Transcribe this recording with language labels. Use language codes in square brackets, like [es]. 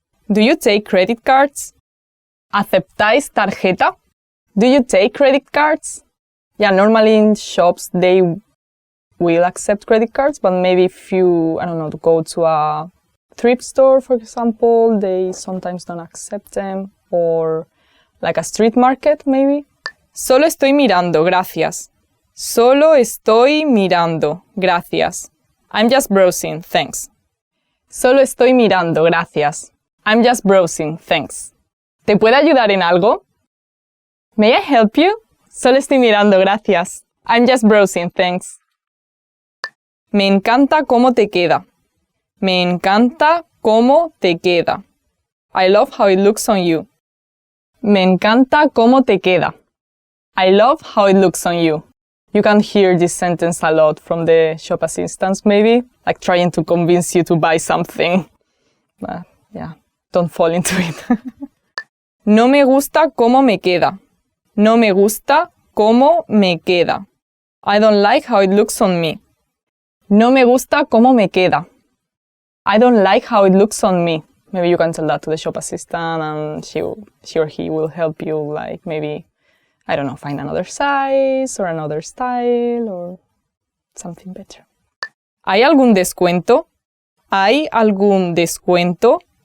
[en] Do you take credit cards? [es] ¿Aceptáis tarjeta? [en] Do you take credit cards? Yeah, normally in shops they will accept credit cards, but maybe if you, I don't know, go to a thrift store, for example, they sometimes don't accept them, or like a street market, maybe. [es] Solo estoy mirando, gracias. Solo estoy mirando, gracias. [en] I'm just browsing, thanks. [es] Solo estoy mirando, gracias. [en] I'm just browsing, thanks. [es] ¿Te puedo ayudar en algo? [en] May I help you? [es] Solo estoy mirando, gracias. [en] I'm just browsing, thanks. [es] Me encanta cómo te queda. Me encanta cómo te queda. [en] I love how it looks on you. [es] Me encanta cómo te queda. I love how it looks on you. [en] You can hear this sentence a lot from the shop assistants, maybe, like trying to convince you to buy something. But yeah, don't fall into it. [es] No me gusta cómo me queda. No me gusta cómo me queda. [en] I don't like how it looks on me. [es] No me gusta cómo me queda. I don't like how it looks on me. [en] Maybe you can tell that to the shop assistant and she or he will help you, like maybe, I don't know, find another size or another style or something better. [es] ¿Hay algún descuento? ¿Hay algún descuento?